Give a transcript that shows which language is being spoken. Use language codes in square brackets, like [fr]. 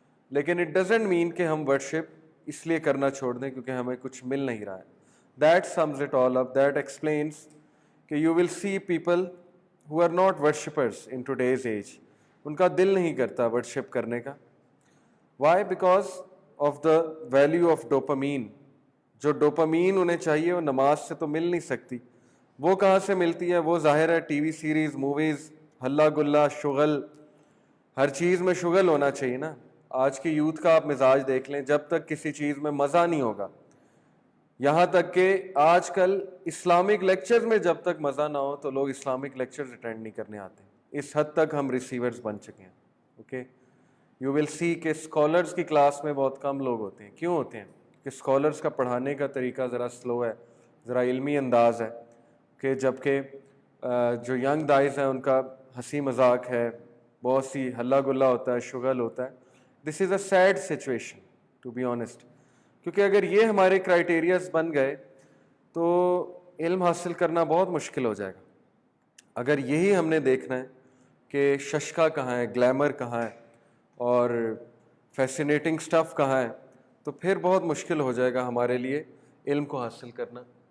[ur] لیکن [en] it doesn't mean [ur] کہ ہم ورشپ اس لیے کرنا چھوڑ دیں کیونکہ ہمیں کچھ مل نہیں رہا ہے. [en] That sums it all up. That explains کہ you will see people who are not worshippers in today's age, [ur] ان کا دل نہیں کرتا ورشپ کرنے کا. [en] Why? Because of the value of dopamine. [ur] جو ڈوپامین انہیں چاہیے وہ نماز سے تو مل نہیں سکتی. وہ کہاں سے ملتی ہے؟ وہ ظاہر ہے ٹی وی سیریز، موویز، ہلا گلا، شغل. ہر چیز میں شغل ہونا چاہیے نا. آج کی یوتھ کا آپ مزاج دیکھ لیں، جب تک کسی چیز میں مزہ نہیں ہوگا، یہاں تک کہ آج کل اسلامک لیکچرز میں جب تک مزہ نہ ہو تو لوگ اسلامک لیکچرز اٹینڈ نہیں کرنے آتے. اس حد تک ہم ریسیورز بن چکے ہیں. [en] okay, you will see [ur] کہ اسکالرز کی کلاس میں بہت کم لوگ ہوتے ہیں. کیوں ہوتے ہیں؟ کہ اسکالرز کا پڑھانے کا طریقہ ذرا سلو ہے، ذرا علمی انداز ہے، کہ جبکہ جو ینگ دائز ہیں ان کا ہنسی مذاق ہے، بہت سی ہلا گلا ہوتا ہے، شغل ہوتا ہے. [en] This is a sad situation to be honest. [ur] کیونکہ اگر یہ ہمارے کرائیٹیریاز بن گئے تو علم حاصل کرنا بہت مشکل ہو جائے گا. اگر یہی ہم نے دیکھنا ہے کہ ششکا کہاں ہے، گلیمر کہاں ہے، اور فیسینیٹنگ سٹف کہاں ہے، تو پھر بہت مشکل ہو جائے گا ہمارے لیے علم کو حاصل کرنا.